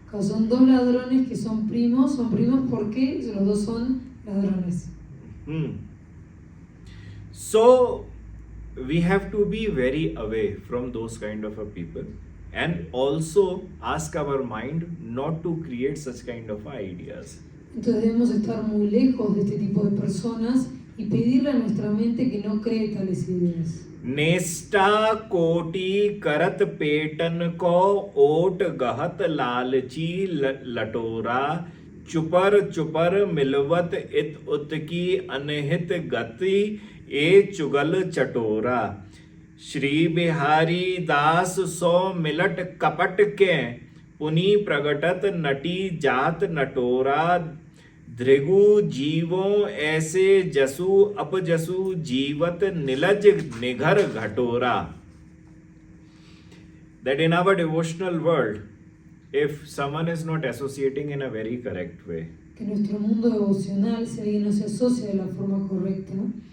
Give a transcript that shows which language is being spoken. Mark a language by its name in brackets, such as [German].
[Spanish] Son dos ladrones que son primos porque los dos son ladrones. [English] So we have to be very away from those kind of a people, and also ask our mind not to create such kind of ideas. [Spanish] Entonces debemos estar muy lejos de este tipo de personas y pedirle a nuestra mente que no cree tales ideas. [Hindi] नेष्टा कोटि करत Peyton को ओट गहत लालची लटोरा चुपर चुपर मिलवत इत उत की अनहित गति ए चुगल चटोरा श्री बिहारी दास सो millet कपट के पुनि प्रगटत नटी जात नटोरा धृगु जीवों ऐसे जसु अपजसु जीवत Nilaj निघर घटोरा. [English] That in our devotional world, if someone is not associating in a very correct way, [Spanish] que nuestro mundo devocional, si alguien no se asocia de la forma correcta,